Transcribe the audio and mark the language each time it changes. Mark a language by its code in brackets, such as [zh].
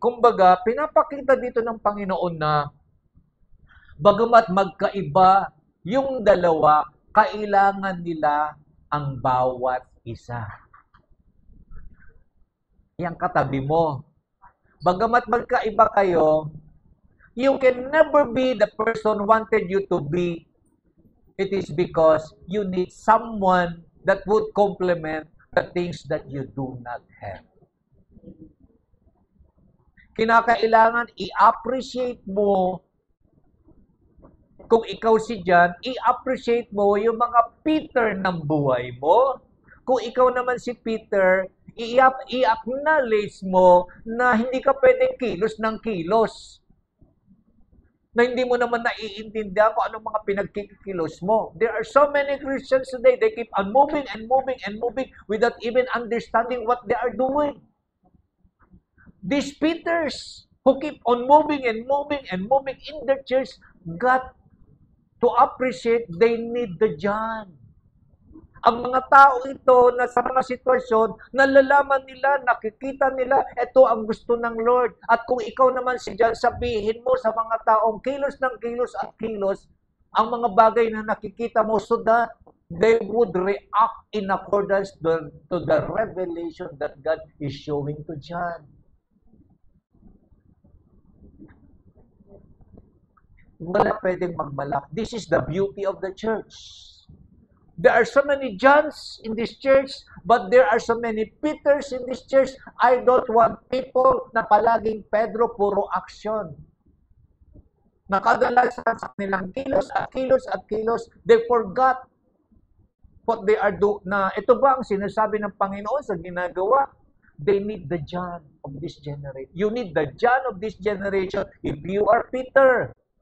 [tl] Kumbaga, pinapakita dito ng Panginoon na bagamat magkaiba yung dalawa, kailangan nila ang bawat isa. Yang katabi mo. Bagamat magkaiba kayo, [en] you can never be the person wanted you to be. It is because you need someone that would complement the things that you do not have. [tl] Kinakailangan i-appreciate mo, kung ikaw si John, i-appreciate mo yung mga Peter ng buhay mo. Kung ikaw naman si Peter, i-acknowledge mo na hindi ka pwedeng kilos ng kilos. Na hindi mo naman naiintindihan kung anong mga pinagkikilos mo. [en] There are so many Christians today, they keep on moving and moving and moving without even understanding what they are doing. These Peters who keep on moving and moving and moving in the church got to appreciate they need the John. [tl] Ang mga tao ito na sa mga sitwasyon, nalalaman nila, nakikita nila, ito ang gusto ng Lord. At kung ikaw naman si John, sabihin mo sa mga taong kilos ng kilos at kilos, ang mga bagay na nakikita mo [en] so that they would react in accordance to the revelation that God is showing to John. [tl] Wala pwedeng magmalak. [en] This is the beauty of the church. There are so many Johns in this church, but there are so many Peters in this church. I don't want people [tl] na palaging Pedro, puro [en] action. [tl] Nakadalasan sa kanilang kilos at kilos at kilos, [en] they forgot what they are doing. [tl] Na ito ba ang sinasabi ng Panginoon sa ginagawa? [en] They need the John of this generation. You need the John of this generation if you are Peter.